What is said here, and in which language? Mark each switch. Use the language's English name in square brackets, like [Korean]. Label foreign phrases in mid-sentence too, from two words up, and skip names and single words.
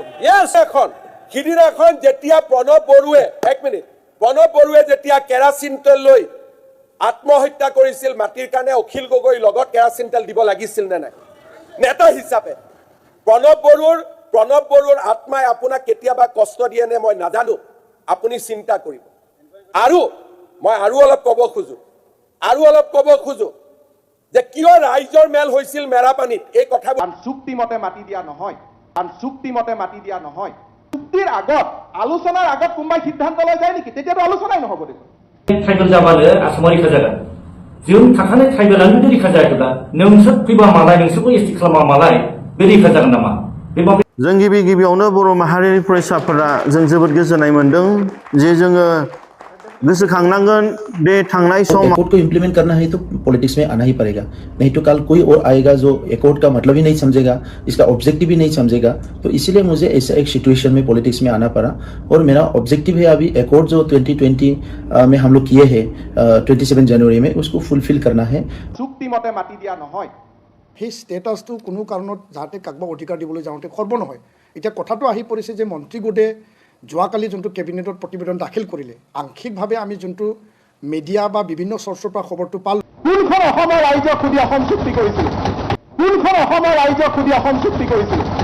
[Assamese] সিদিনাখন যেতিয়া প্ৰণৱ বড়োৱে যেতিয়া কেৰাচিন তেল লৈ আত্মহত্যা কৰিছিল মাটিৰ কাৰণে অখিল গগৈৰ লগত কেৰাচিন তেল দিব লাগিছিল নে নাই নেতা হিচাপে প্ৰণৱ বড়োৰ আত্মাই আপোনাক কেতিয়াবা কষ্ট দিয়ে নে মই নাজানো আপুনি চিন্তা কৰিব আৰু মই আৰু অলপ ক'ব খোজো যে কিয় ৰাইজৰ মেল হৈছিল মেৰাপানীত এই কথাবোৰ চুক্তিমতে মাটি দিয়া নহয় চুক্তিৰ আগত আলোচনাৰ আগত কোনোবাই সিদ্ধান্ত লৈ যায় নেকি তেতিয়াতো আলোচনাই নহ'ব দেখোন [Bodo] ट्राइबल जाबानो आसामाव रैखा जागोन जों थाखानाय ट्राइबेलानो जुदि रैखा जायाखैब्ला नोंसोर फैबा मालाय नोंसोरखौ एसटि खालामा मालाय बे रैखा जागोन नामा जों गिबियावनो बर' माहारिनि फरायसाफोरा जों जोबोद गोजोननाय मोनदों जे जोङो गोसोखांनांगोन बे थांनाय सम [Hindi] एकॉर्ड को इम्प्लीमेंट करना है तो पॉलिटिक्स में आना ही पड़ेगा नहीं तो कल कोई और आएगा जो एकॉर्ड का मतलब ही नहीं समझेगा इसका ऑब्जेक्टिव भी नहीं समझेगा तो इसीलिए मुझे ऐसा एक सिचुएशन में पॉलिटिक्स में आना पड़ा और मेरा ऑब्जेक्टिव है अभी एकॉर्ड जो 2020 में हम लोग किए हैं 27 जनवरी में उसको फुलफिल करना है [Assamese] চুক্তিমতে মাটি দিয়া নহয় সেই ষ্টেটাছটো কোনো কাৰণত যাতে কাকবাক অধিকাৰ দিবলৈ যাওঁতে খৰ্ব নহয় এতিয়া কথাটো আহি পৰিছে যে মন্ত্ৰী গোটে যোৱাকালি যোনটো কেবিনেটত প্ৰতিবেদন দাখিল কৰিলে আংশিকভাৱে আমি যোনটো মিডিয়া বা বিভিন্ন চৰ্চৰ পৰা খবৰটো পালোঁ কোনখন অসমৰ ৰাইজক সুধি অসম চুক্তি কৰিছিল